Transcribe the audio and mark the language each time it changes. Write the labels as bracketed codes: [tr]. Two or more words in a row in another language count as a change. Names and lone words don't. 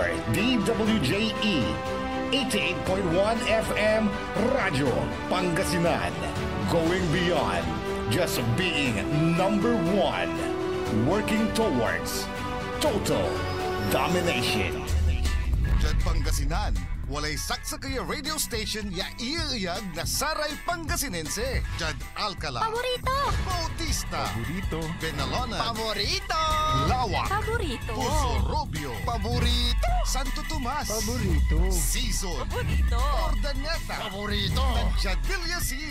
[pag] DWJE 88.1 FM Radyo Pangasinan. [en] Going beyond just being number one. Working towards total domination. [pag] Diyan Pangasinan, walay saksa kaya radio station ya iiyag na Saray Pangasinense. Diyan Alcala. Paborito. Bautista. Paborito. Benalona. Paborito. Lawak. Paborito. Puso Robio. Paborito. Santo Tomas. Paborito. Season. Paborito. Ordaneta. Paborito. Diyan Villasis.